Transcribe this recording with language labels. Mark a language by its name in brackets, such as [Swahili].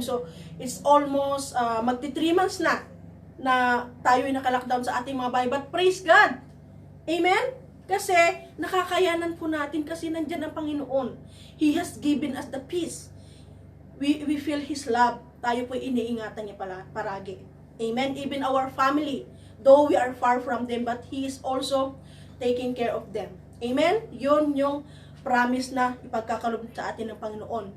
[English] So it's almost [Filipino] magti 3 months na tayo ay naka-lockdown sa ating mga bahay. [English] But praise God! [Filipino] Amen? Kasi nakakayanan po natin kasi nandyan ang Panginoon. [English] He has given us the peace. We feel His love. [Filipino] Tayo po iniingatan niya paragi. [English] Amen? Even our family, though we are far from them, but He is also taking care of them. Amen? [Filipino] Yun yung promise na ipagkakalob sa atin ng Panginoon.